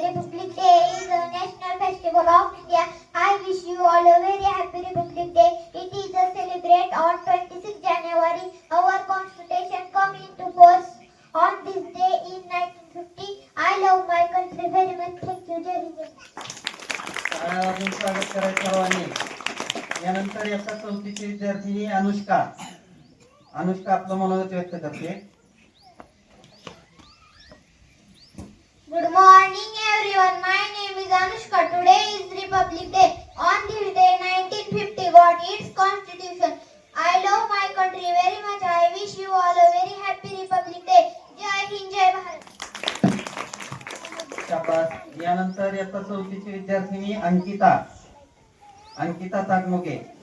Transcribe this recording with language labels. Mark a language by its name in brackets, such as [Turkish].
[English] Republic Day is a national festival of India. I wish you all a very happy Republic Day. It is a celebrate on 26 January. Our constitution come into force on this day in 1950. I love my country very much. Thank you. Jai Hind. [Marathi] शाळेमधून स्वागत करायचं सर्वांनी. यानंतर इयत्ता 34ची विद्यार्थिनी अनुष्का आपलं मनोगत व्यक्त करते. [English] Good morning everyone. My name is Anushka. Today is Republic Day. On this day 1950 got its constitution. I love my country very much. I wish you all a very happy Republic Day. Jai Hind, Jai Bharat. [Marathi] शाबास. यानंतर इयत्ता 34ची विद्यार्थिनी अंकिता ताकमुके.